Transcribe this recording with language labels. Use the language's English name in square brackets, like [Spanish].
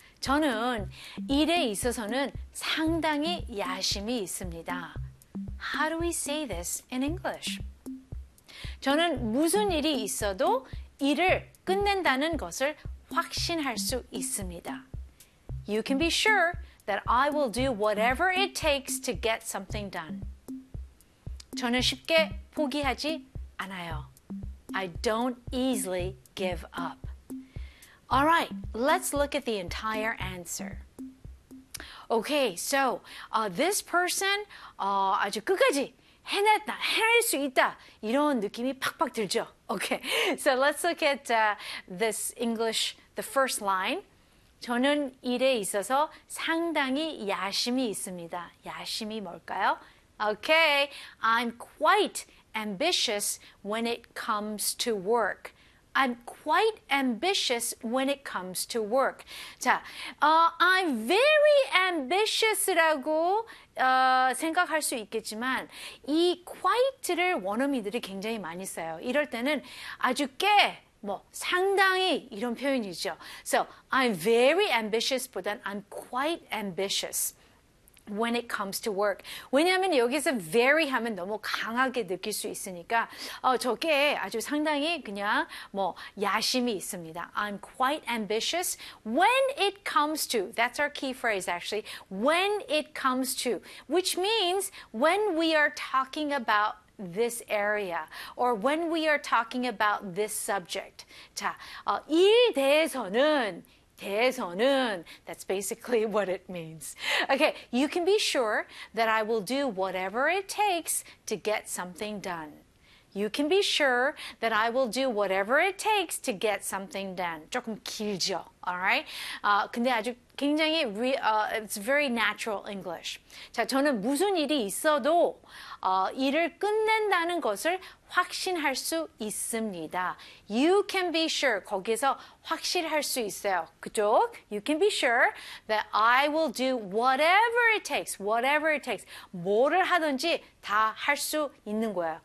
[Korean] 저는 일에 있어서는 상당히 야심이 있습니다. [English] How do we say this in English? [Korean] 저는 무슨 일이 있어도 일을 끝낸다는 것을 확신할 수 있습니다. [English] You can be sure that I will do whatever it takes to get something done. [Korean] 저는 쉽게 포기하지 않아요. [English] I don't easily give up. All right, let's look at the entire answer. Okay, so this person [Korean] 아주 끝까지 해냈다, 해낼 수 있다 이런 느낌이 팍팍 들죠. [English] Okay, so let's look at this English, the first line. [Korean] 저는 일에 있어서 상당히 야심이 있습니다. 야심이 뭘까요? [English] Okay, I'm quite ambitious when it comes to work. I'm quite ambitious when it comes to work. [Korean] 자, [English] I'm very ambitious [Korean] 라고 생각할 수 있겠지만 이 quite를 원어민들이 굉장히 많이 써요. 이럴 때는 아주 꽤, 뭐 상당히 이런 표현이죠. [English] So, I'm very ambitious보단 I'm quite ambitious when it comes to work. [Korean] 왜냐하면 여기서 very 하면 너무 강하게 느낄 수 있으니까 저게 아주 상당히 그냥 뭐 야심이 있습니다. [English] I'm quite ambitious when it comes to. That's our key phrase actually. When it comes to. Which means when we are talking about this area or when we are talking about this subject. 자, [Korean] 일 대해서는 대해서는 [English] that's basically what it means. Okay, you can be sure that I will do whatever it takes to get something done. You can be sure that I will do whatever it takes to get something done. [Korean] 조금 길죠. [English] All right? [Korean] 근데 아주 굉장히 [English] it's very natural English. [Korean] 자, 저는 무슨 일이 있어도 일을 끝낸다는 것을 확신할 수 있습니다. [English] You can be sure. [Korean] 거기에서 확실할 수 있어요. 그죠? [English] You can be sure that I will do whatever it takes. Whatever it takes. [Korean] 뭐를 하든지 다 할 수 있는 거예요.